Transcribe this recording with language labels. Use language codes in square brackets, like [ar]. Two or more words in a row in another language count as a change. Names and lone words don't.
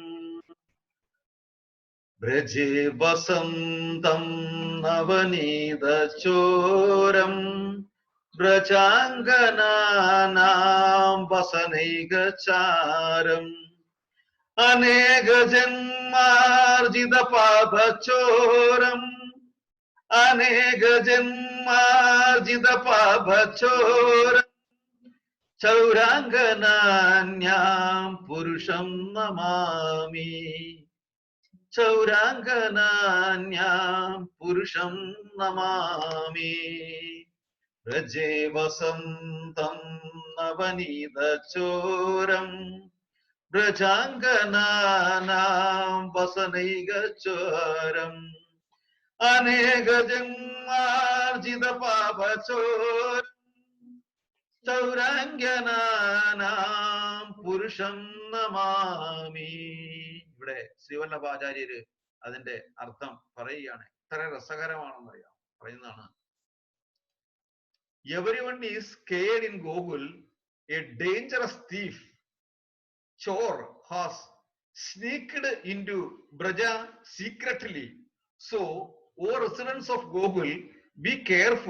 [sa] ബ്രജേ വസന്തം നവനീത ചോരം വ്രജാംഗനാനാം വസനൈകചാരം. അനേക ജന്മാർജിത പാപചോരം, അനേക ജന്മാർജിത പാപചോരം. ചൗരാംഗനാന്യാം പുരുഷം നമാമി, ചൗരാംഗനാന്യാം പുരുഷം നമാമി. വ്രജേ വസന്തം നവനീത ചോരം വ്രജാംഗനാനാം വസനൈകചോരം. അനേക ജന്മാർജിത പാപചോരം ചൗരാംഗനാനാം പുരുഷം നമാമി. [ml] ഇവിടെ ശ്രീവല്ലഭാചാര്യര് അതിന്റെ അർത്ഥം പറയുകയാണ്. എത്ര രസകരമാണെന്നറിയാം. പറയുന്നതാണ്, [en] everyone is scared in Gokul. A dangerous thief, chore has sneaked into Braja secretly. So, O residents of Gokul, be careful.